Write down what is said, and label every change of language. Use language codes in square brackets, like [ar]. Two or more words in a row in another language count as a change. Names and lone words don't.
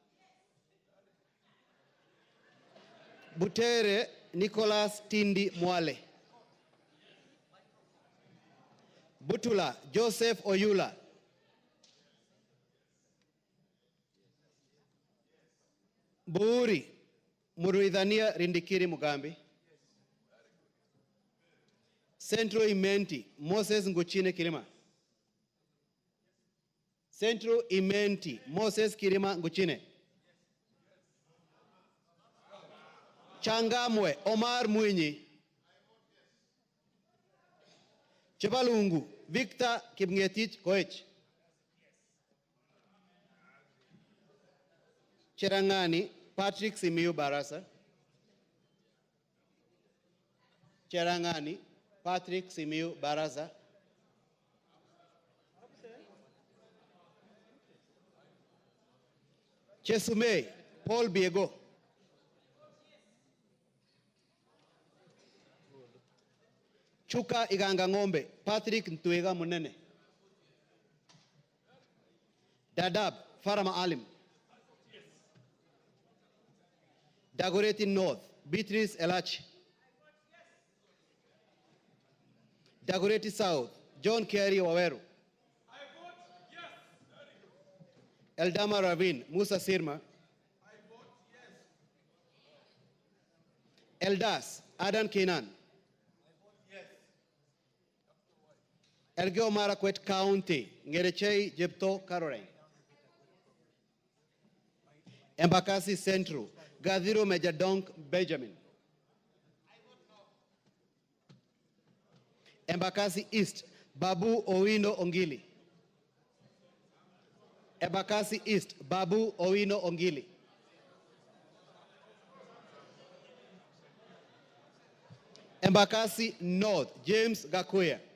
[en] Butere Nicholas Tindi Mwale, Butula Joseph Oyula, Buuri Muruidhania Rindikiri Mugambi, Central Imenti, Moses Nguchine Kirima. Central Imenti, Moses Kirima Nguchine. Changamwe, Omar Mwinyi. Chebalungu, Victor Kipngetich Koech. Cherangani, Patrick Simiyu Barasa. Cherangani, Patrick Simiyu Barasa. Chesumei, Paul Biego. Chuka Iganga Ngombe, Patrick Ntwega Munene. Dadab, Farama Alim. Dagoretti North, Beatrice Elachi. Dagoretti South, John Kerry Waweru. Eldama Ravine, Musa Sirma. Eldas, Adan Kenan. Elgeyo Marakwet County, Ngerechei Jepto Caroline. Embakasi Central, Gadhiro Majadonk Benjamin. Embakasi East, Babu Owino Ongili. Embakasi East, Babu Owino Ongili. Embakasi North, James Gakuya.